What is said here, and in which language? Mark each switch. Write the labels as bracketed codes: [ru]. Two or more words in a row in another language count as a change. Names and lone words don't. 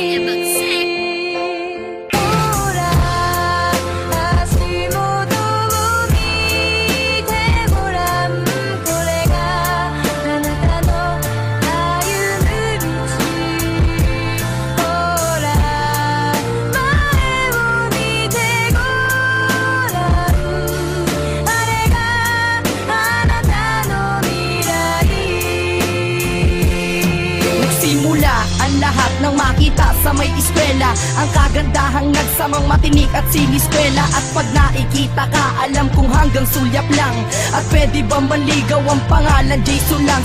[ja] ほら足元を見てごらんこれがあなたの歩む道ほら前を見てごらんあれがあなたの未来 [tl] Nagsimula ang lahat ng makita sa may eskwela. Ang kagandahang nagsamang matinik at siniskwela. At pag nakikita ka, alam kong hanggang sulyap lang. At pwede bang manligaw ang pangalan Jason lang?